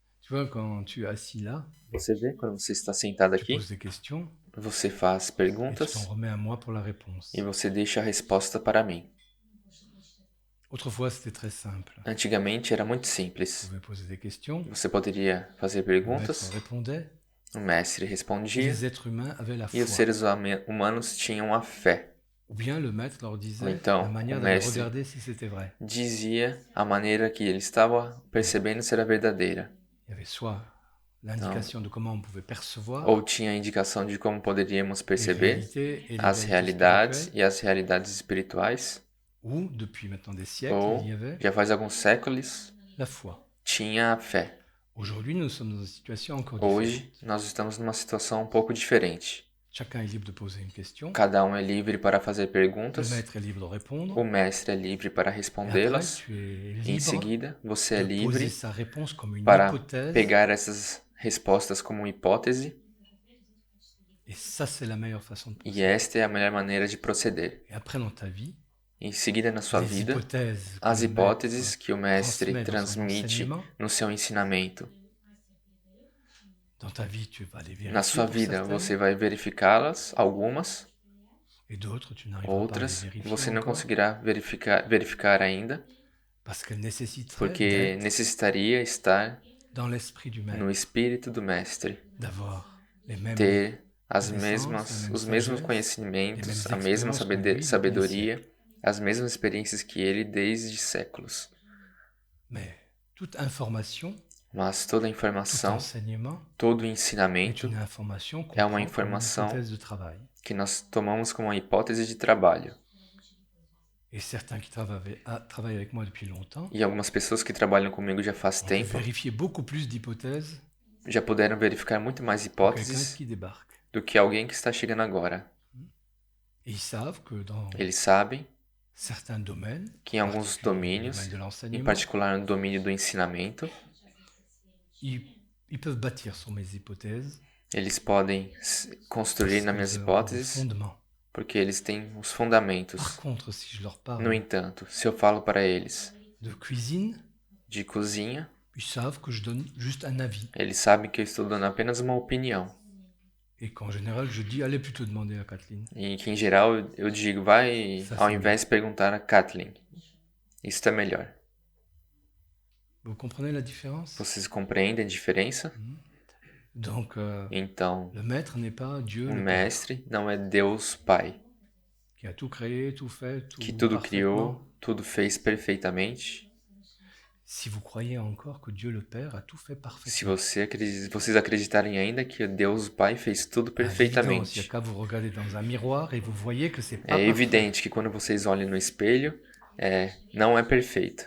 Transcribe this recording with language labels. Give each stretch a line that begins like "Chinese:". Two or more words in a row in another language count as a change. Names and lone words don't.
French: vois, quand tu es assis là,
Portuguese: Você vê, quando você está sentado
French: tu
Portuguese: aqui,
French: poses des questions
Portuguese: você faz
French: et tu t'en
Portuguese: perguntas
French: remets à moi pour la
Portuguese: e
French: réponse.
Portuguese: você deixa a resposta para mim.
French: Autrefois, c'était très simple.
Portuguese: Antigamente era muito
French: Tu
Portuguese: simples.
French: pouvais poser des questions,
Portuguese: Você poderia fazer
French: le maître
Portuguese: perguntas,
French: répondait
Portuguese: o mestre
French: et
Portuguese: respondia
French: les êtres humains avaient la
Portuguese: e os
French: foi.
Portuguese: seres humanos tinham a fé.
French: Ou bien le maître leur
Portuguese: Ou
French: disait la
Portuguese: então, o
French: manière d'aller
Portuguese: mestre
French: regarder si c'était vrai.
Portuguese: dizia a maneira que ele estava
French: Et
Portuguese: percebendo ser a verdadeira.
French: il y avait soit
Portuguese: Então,
French: l'indication de comment on pouvait
Portuguese: ou
French: percevoir
Portuguese: tinha a indicação de como poderíamos
French: les
Portuguese: perceber
French: réalités et les
Portuguese: as
French: vérités
Portuguese: realidades
French: spirituelles,
Portuguese: e as realidades espirituais,
French: ou depuis maintenant des siècles, il y
Portuguese: ou
French: avait
Portuguese: já faz alguns séculos
French: la foi.
Portuguese: tinha a fé.
French: Aujourd'hui, nous sommes dans une situation encore
Portuguese: Hoje,
French: différente.
Portuguese: nós estamos numa situação um pouco diferente.
French: Chacun est libre de poser une question,
Portuguese: Cada um é livre para fazer
French: le
Portuguese: perguntas,
French: maître est libre de répondre,
Portuguese: o mestre é livre para
French: et après,
Portuguese: respondê-las,
French: tu es
Portuguese: e em
French: libre
Portuguese: seguida, você é
French: de poser
Portuguese: livre
French: sa réponse comme une
Portuguese: para
French: hypothèse,
Portuguese: pegar essas respostas como hipótese,
French: et ça, c'est la meilleure façon de
Portuguese: e
French: procéder.
Portuguese: esta é a melhor maneira de proceder.
French: Et après, dans ta vie,
Portuguese: Em seguida, na sua
French: les
Portuguese: vida,
French: hypothèses que
Portuguese: as
French: le
Portuguese: hipóteses
French: maître
Portuguese: que o mestre
French: transmet dans son
Portuguese: transmite
French: enseignement,
Portuguese: no seu ensinamento.
French: dans ta vie, tu vas les
Portuguese: Na
French: vérifier
Portuguese: sua
French: pour
Portuguese: vida, você
French: certaines,
Portuguese: vai verificá-las, algumas,
French: et d'autres, tu n'arriveras pas à les
Portuguese: outras
French: vérifier
Portuguese: você não
French: encore,
Portuguese: conseguirá verificar ainda,
French: parce qu'elles nécessiteraient
Portuguese: porque
French: d'être
Portuguese: necessitaria estar
French: dans l'esprit du
Portuguese: no
French: maître,
Portuguese: espírito do mestre,
French: d'avoir les mêmes
Portuguese: ter
French: connaissances, la même
Portuguese: os mesmos
French: sagesse, les mêmes
Portuguese: conhecimentos, a mesma
French: expériences que lui depuis des
Portuguese: sabedoria,
French: siècles.
Portuguese: as mesmas experiências que ele desde séculos.
French: Mais toute information,
Portuguese: Mas toda
French: tout
Portuguese: informação,
French: enseignement
Portuguese: todo
French: est
Portuguese: ensinamento
French: une information qu'on
Portuguese: é uma
French: prend comme une
Portuguese: informação
French: hypothèse de travail.
Portuguese: que nós tomamos como uma hipótese de trabalho.
French: Et certains qui travaillent avec moi depuis longtemps
Portuguese: E algumas pessoas que trabalham comigo já faz
French: ont pu
Portuguese: tempo
French: vérifier beaucoup plus d'hypothèses
Portuguese: já puderam verificar muito mais
French: que quelqu'un
Portuguese: hipóteses
French: qui débarque.
Portuguese: do que alguém que está chegando agora.
French: Et ils savent que dans
Portuguese: Eles sabem
French: certains domaines,
Portuguese: que em
French: en
Portuguese: alguns
French: particulier le
Portuguese: domínios,
French: domaine de
Portuguese: em
French: l'enseignement,
Portuguese: particular no domínio do ensinamento,
French: ils, ils peuvent bâtir sur mes hypothèses
Portuguese: eles podem construir
French: parce
Portuguese: nas minhas
French: qu'ils auront des
Portuguese: hipóteses
French: fondements.
Portuguese: porque eles têm os
French: Par
Portuguese: fundamentos.
French: contre, si je leur
Portuguese: No
French: parle
Portuguese: entanto, se eu falo para eles
French: de cuisine,
Portuguese: de cozinha,
French: ils savent que je donne juste un avis.
Portuguese: eles sabem que eu estou dando apenas uma opinião.
French: Et qu'en général, je dis, allez plutôt demander à Kathleen.
Portuguese: E que em geral eu digo, vai
French: Ça,
Portuguese: ao
French: c'est
Portuguese: invés de perguntar a Kathleen. Isso é melhor.
French: Vous comprenez la différence?
Portuguese: Vocês compreendem a diferença?
French: Donc,
Portuguese: Então,
French: le maître n'est pas Dieu,
Portuguese: o
French: le Père,
Portuguese: mestre não é Deus Pai,
French: qui a tout créé, tout fait,
Portuguese: que
French: tout
Portuguese: tudo
French: parfaitement.
Portuguese: criou, tudo fez perfeitamente.
French: Si vous croyez encore que Dieu le Père a tout fait
Portuguese: Se
French: parfaitement,
Portuguese: vocês acreditarem ainda que Deus Pai fez tudo
French: à l'évidence, il n'y a
Portuguese: perfeitamente,
French: qu'à vous regarder dans un miroir et vous voyez que c'est pas
Portuguese: é
French: parfait.
Portuguese: evidente que quando vocês olham no espelho, não é perfeito.